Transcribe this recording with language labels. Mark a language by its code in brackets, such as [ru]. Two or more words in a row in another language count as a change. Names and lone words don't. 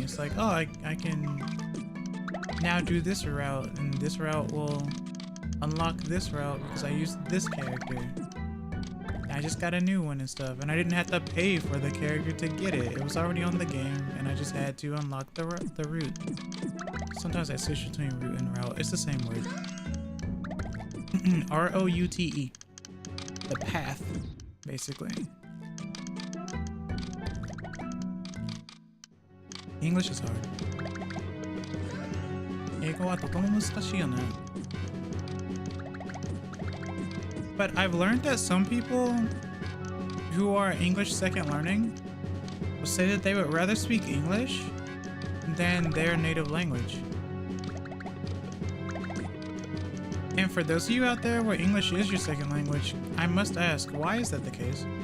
[en] It's like, oh, I can now do this route, and this route will unlock this route because I used this character. I just got a new one and stuff, and I didn't have to pay for the character to get it. It was already on the game, and I just had to unlock the route. Sometimes I switch between route and route. It's the same word. R-O-U-T-E. The path, basically. English is hard. [ja] 英語はとても難しいよね。 [en] But I've learned that some people who are English second learning will say that they would rather speak English than their native language. And for those of you out there where English is your second language, I must ask, why is that the case?